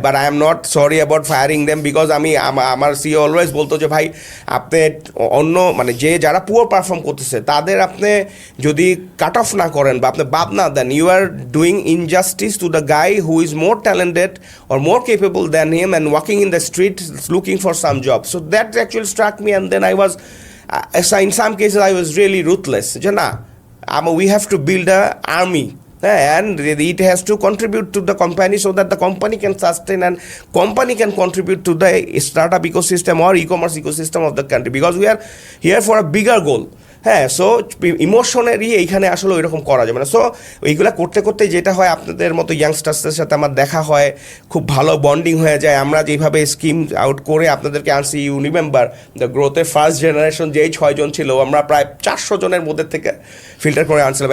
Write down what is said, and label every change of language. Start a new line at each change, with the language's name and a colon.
English: but I am not sorry about firing them, because
Bangla: আমি আমার CO always বলতো যে ভাই আপনি অন্য মানে যারা পুয়ার পারফর্ম করতেছে তাদের আপনি যদি কাট অফ না করেন বা আপনি বাদ না দেন,
English: You are doing injustice to the guy who is more talented or more capable than him and walking in the street looking for some job. So that actually struck me, and then I was in some cases I was really ruthless. We have to build an army, and it has to contribute to the company so that the company can sustain and company can contribute to the startup ecosystem or e-commerce ecosystem of the country, because we are here for a bigger goal.
Bangla: হ্যাঁ, so ইমোশনারি এইখানে আসলে ওই রকম করা যাবে না। So এইগুলো করতে করতে যেটা হয়, আপনাদের মতো ইয়াংস্টার্সদের সাথে আমার দেখা হয়, খুব ভালো বন্ডিং হয়ে যায়। আমরা যেভাবে স্কিম আউট করে আপনাদেরকে আনছি,
English: you remember the গ্রোথের first generation
Bangla: যেই 6 জন ছিল, আমরা প্রায় 400 জনের মধ্যে থেকে ফিল্টার করে আনছিলাম।